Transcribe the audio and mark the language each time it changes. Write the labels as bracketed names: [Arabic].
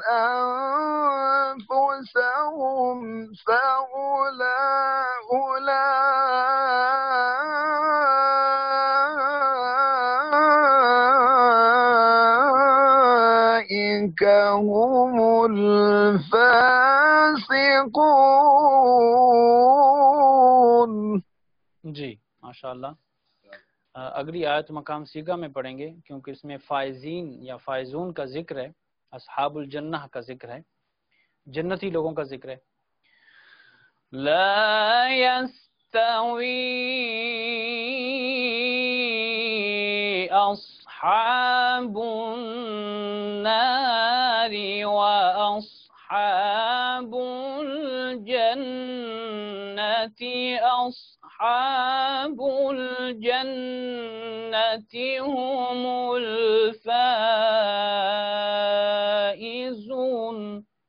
[Arabic] أنفسهم فأولئك هم الفاسقون. [Urdu] جی ماشاءاللہ. اگلی آیت مقام سیغہ میں پڑھیں گے کیونکہ اس میں فائزین یا فائزون کا ذکر ہے، اصحاب الجنہ کا ذکر ہے، جنتی لوگوں کا ذکر ہے. [Arabic] لا يستوي أصحاب النار وأصحاب الجنة أصحاب الجنة هم الفائزون.